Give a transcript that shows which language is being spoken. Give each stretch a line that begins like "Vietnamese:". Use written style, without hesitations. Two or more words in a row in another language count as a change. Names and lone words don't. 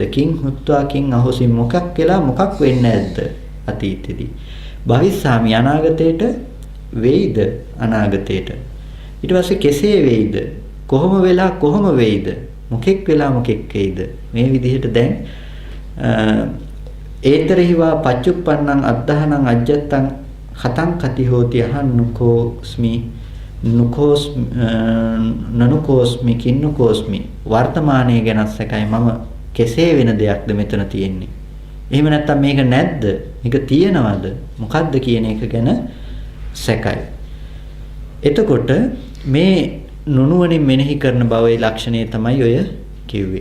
Pali: කිං හුත්වා කිං අහෝසින්
Sinhala: මොකක් වෙලා මොකක් වෙන්නේ නැද්ද අතීතෙදී? භවිස්සාමි අනාගතේට වෙයිද අනාගතේට? ඊට පස්සේ කෙසේ වෙයිද? කොහොම වෙලා කොහොම වෙයිද? මොකෙක් වෙලා මොකෙක් වෙයිද? මේ විදිහට දැන්
Pali: ඒතරහිවා පච්චුප්පන්නං අද්ධහනං අජ්ජත්තං හතං කති හෝති අහන්නකෝස්මි නනුකෝස්මි කින්නකෝස්මි.
Sinhala: වර්තමානයේ ගැන සැකයි. මම කෙසේ වෙන දෙයක්ද මෙතන තියෙන්නේ? එහෙම නැත්නම් මේක නැද්ද? මේක තියෙනවද? මොකද්ද කියන එක ගැන සැකයි. එතකොට මේ නුනුවණින් මෙනෙහි කරන බවයේ ලක්ෂණය තමයි ඔය කිව්වේ.